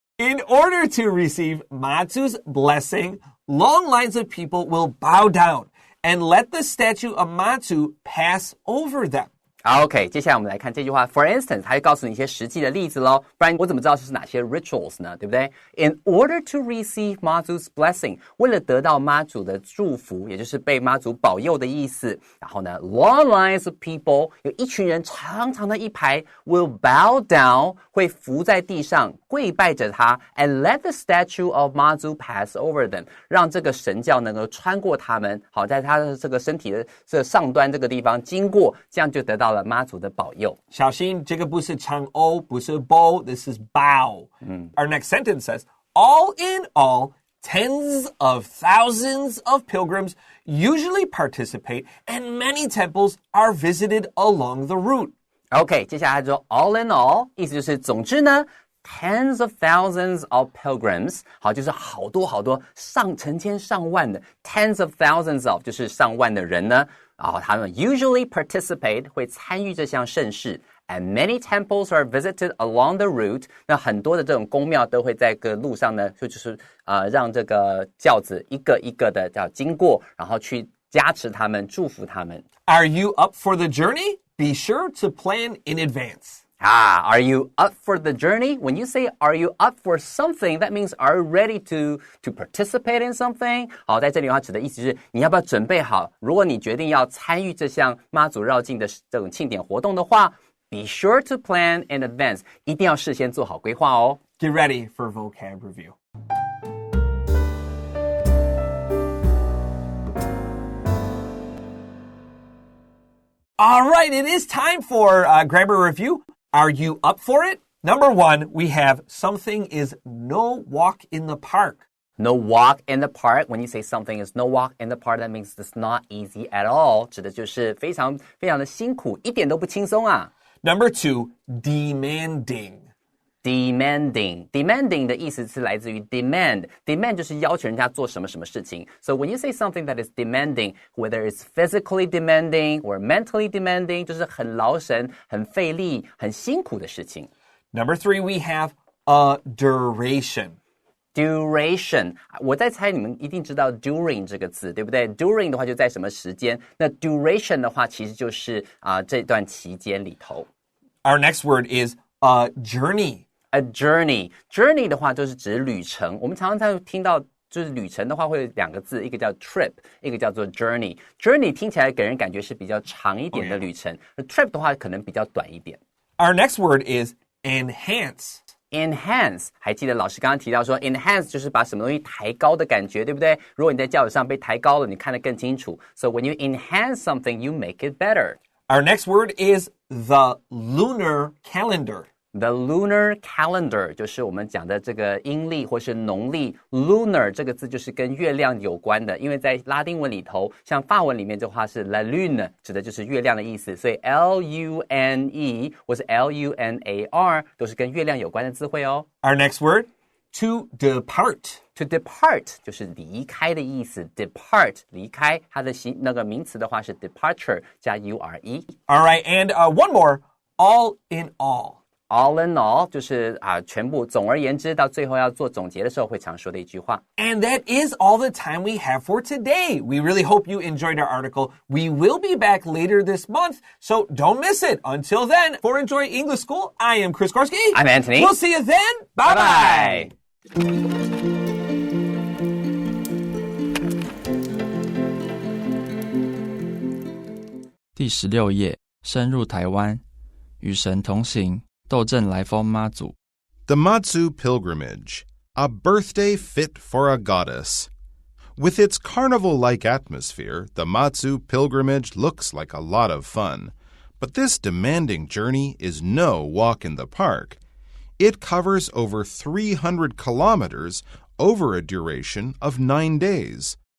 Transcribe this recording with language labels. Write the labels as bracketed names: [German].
[English] In order to receive Mazu's blessing, long lines of people will bow down and let the statue of Mazu pass over them. [Chinese] OK， 接下来我们来看这句话。 [English] For instance， [Chinese] 它会告诉你一些实际的例子咯，不然我怎么知道是哪些 rituals 呢？对不对 ？ [English] In order to receive Mazu's blessing， [Chinese] 为了得到妈祖的祝福，也就是被妈祖保佑的意思。然后呢 ， [English] long lines of people， [Chinese] 有一群人长长的一排 [English] will bow down， [Chinese] 会伏在地上跪拜着他 ， [English] and let the statue of Mazu pass over them， [Chinese] 让这个神教能够穿过他们，好，在他的这个身体的这上端这个地方经过，这样就得到了妈祖的保佑。小心，这个不是长欧，不是 bow, [English] this is bow. Our next sentence says, all in all, tens of thousands of pilgrims usually participate, and many temples are visited along the route. [Chinese] OK， 接下来他说 [English] all in all， [Chinese] 意思就是总之呢， [English] tens of thousands of pilgrims， [Chinese] 好，就是好多好多成千上万的 tens of thousands of， 就是上万的人呢，然后他们 [English] usually participate [Chinese] 会参与这项盛事。 [English] And many temples are visited along the route. [Chinese] 那很多的这种宫庙都会在个路上呢，就是让这个轿子一个一个的要经过，然后去加持他们，祝福他们。 [English] Are you up for the journey? Be sure to plan in advance. Are you up for the journey? When you say are you up for something, that means are you ready to participate in something? [Chinese] 好，在这里的话指的意思是你要不要准备好？如果你决定要参与这项妈祖绕境的这种庆典活动的话。 [English] Be sure to plan in advance. [Chinese] 一定要事先做好规划哦。 [English] Get ready for vocab review. All right, it is time for grammar review. Are you up for it? Number 1, we have something is no walk in the park. No walk in the park. When you say something is no walk in the park, that means it's not easy at all. [Chinese] 指的就是非常非常的辛苦，一点都不轻松啊。 [English] Number 2, demanding. [Chinese] Demanding 的意思是来自于 demand 就是要求人家做什么什么事情。 [English] So when you say something that is demanding, whether it's physically demanding or mentally demanding, [Chinese] 就是很劳神、很费力、很辛苦的事情。 [English] Number 3, we have a duration.Duration， [Chinese] 我在猜你们一定知道 during 这个字，对不对？During 的话就在什么时间？那 duration 的话其实就是这段期间里头。 [English] Our next word is a journey.A [Chinese] journey 的话就是指旅程。我们常常听到就是旅程的话会有两个字，一个叫 trip， 一个叫做 journey。 journey 听起来给人感觉是比较长一点的旅程，而 trip 的话可能比较短一点。 [English] Our next word is enhance.Enhance， [Chinese] 还记得老师刚刚提到说 enhance 就是把什么东西抬高的感觉，对不对？如果你在轿子上被抬高了，你看得更清楚。 [English] So when you enhance something, you make it better. Our next word is the lunar calendar.The [Chinese] lunar calendar 就是我们讲的这个阴历或是农历 lunar 这个字就是跟月亮有关的，因为在拉丁文里头，像法文里面这话是 la lune， 指的就是月亮的意思，所以 L-U-N-E 或是 L-U-N-A-R 都是跟月亮有关的字汇哦。 [English] Our next word, to depart. [Chinese] To depart 就是离开的意思 depart 离开，它的那个名词的话是 departure 加 U-R-E。 [English] All right, and one more, all in all.All [Chinese] in all 就是全部总而言之到最后要做总结的时候会常说的一句话。 [English] And that is all the time we have for today. We really hope you enjoyed our article. We will be back later this month, so don't miss it. Until then, for Enjoy English School, I am Chris Gorski. I'm Antony. We'll see you then. Bye-bye. [Chinese] 第16页，深入台湾，与神同行，逗阵来疯妈祖。 [English] The Mazu Pilgrimage, a birthday fit for a goddess. With its carnival-like atmosphere, the Mazu Pilgrimage looks like a lot of fun. But this demanding journey is no walk in the park. It covers over 300 kilometers over a duration of 9 days.